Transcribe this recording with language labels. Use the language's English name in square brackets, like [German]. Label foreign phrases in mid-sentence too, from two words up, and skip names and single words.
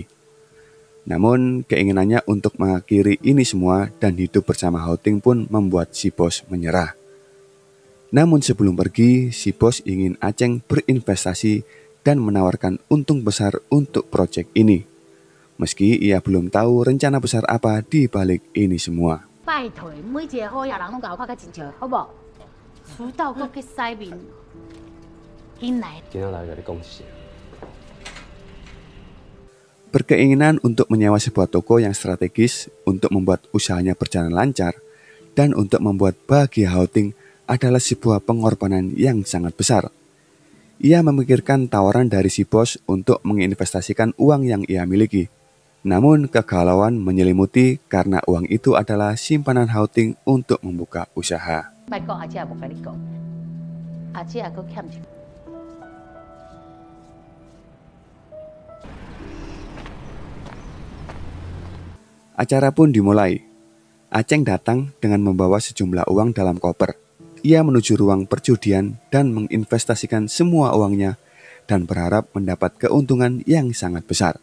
[Indonesian] Namun keinginannya untuk mengakhiri ini semua dan hidup bersama Hao-Ting pun membuat si bos menyerah. Namun sebelum pergi, si bos ingin Aceng berinvestasi dan menawarkan untung besar untuk proyek ini. Meski ia belum tahu rencana besar apa di balik ini semua. [Min Nan Chinese] 拜托，每一个好野人拢甲我看较真笑，好无？迟到搁去洗面，紧来。今仔来甲你讲一声， [Indonesian] Berkeinginan untuk menyewa sebuah toko yang strategis untuk membuat usahanya berjalan lancar dan untuk membuat bahagia Hao-Ting adalah sebuah pengorbanan yang sangat besar. Ia memikirkan tawaran dari si bos untuk menginvestasikan uang yang ia miliki. Namun kegalauan menyelimuti karena uang itu adalah simpanan Hao-Ting untuk membuka usaha. [Min Nan Chinese] 莫讲阿姐也无甲你讲，阿姐也搁欠一。 [Indonesian] Acara pun dimulai. Aceng datang dengan membawa sejumlah uang dalam koper. Ia menuju ruang perjudian dan menginvestasikan semua uangnya dan berharap mendapat keuntungan yang sangat besar.